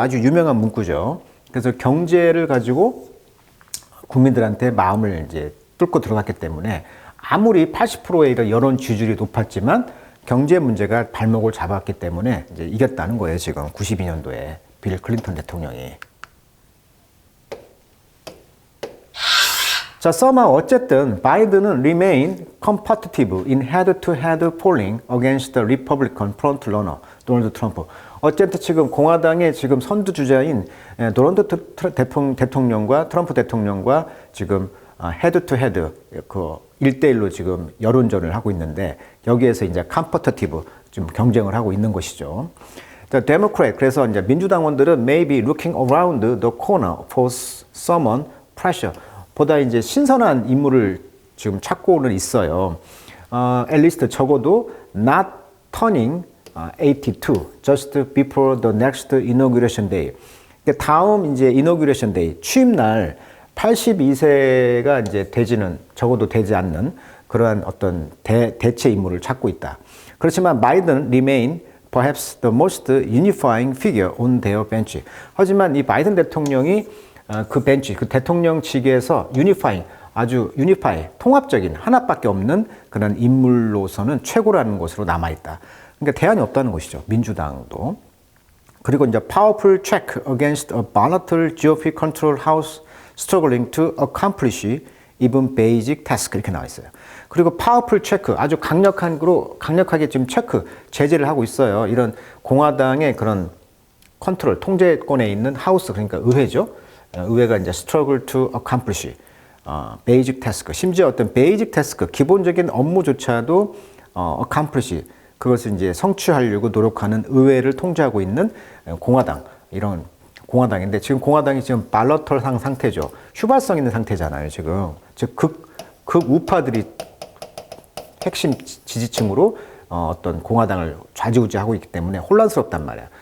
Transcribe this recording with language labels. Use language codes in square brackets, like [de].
[ko] 아주 유명한 문구죠. 그래서 경제를 가지고 국민들한테 마음을 이제 뚫고 들어갔기 때문에 아무리 80%의 이런 여론 지지율이 높았지만 경제 문제가 발목을 잡았기 때문에 이제 이겼다는 거예요. 지금 92년도에 빌 클린턴 대통령이. 자, [en] somehow [ko] 어쨌든 바이든은 [en] remain competitive in head-to-head polling against the Republican frontrunner 도널드 트럼프. [ko] 어쨌든 지금 공화당의 지금 선두 주자인 도널드 대통령과 트럼프 대통령과 지금 헤드-투-헤드 1대1로 지금 여론전을 하고 있는데 여기에서 이제 컴퍼터티브 좀 경쟁을 하고 있는 것이죠. [en] The Democrat, [ko] 그래서 이제 민주당원들은 [en] maybe looking around the corner for someone pressure. [ko] 보다 이제 신선한 인물을 지금 찾고는 있어요. [en] At least [ko] 적어도 [en] not turning 82 just before the next inauguration day. [ko] 다음 이제 [en] inauguration day [ko] 취임날 82세가 이제 적어도 되지 않는 그러한 어떤 대체 인물을 찾고 있다. 그렇지만 [en] 바이든 remain perhaps the most unifying figure on their bench. [ko] 하지만 이 바이든 대통령이 그 벤치, 그 대통령 측에서 아주 통합적인 하나밖에 없는 그런 인물로서는 최고라는 것으로 남아있다. 그러니까 대안이 없다는 것이죠. 민주당도. 그리고 이제 [en] powerful check against a volatile GOP control house struggling to accomplish even basic task [ko] 이렇게 나와 있어요. 그리고 [en] powerful check [ko] 아주 강력하게 지금 제재를 하고 있어요. 이런 공화당의 그런 컨트롤 통제권에 있는 하우스 그러니까 의회죠. 의회가 이제 [en] struggle to accomplish basic task [ko] 심지어 어떤 [en] basic task [ko] 기본적인 업무조차도 [en] accomplish [ko] 그것을 이제 성취하려고 노력하는 의회를 통제하고 있는 공화당, 이런 공화당인데 지금 공화당이 지금 발러털상 상태죠. 휘발성 있는 상태잖아요, 지금. 즉, 극우파들이 핵심 지지층으로 어떤 공화당을 좌지우지하고 있기 때문에 혼란스럽단 말이야.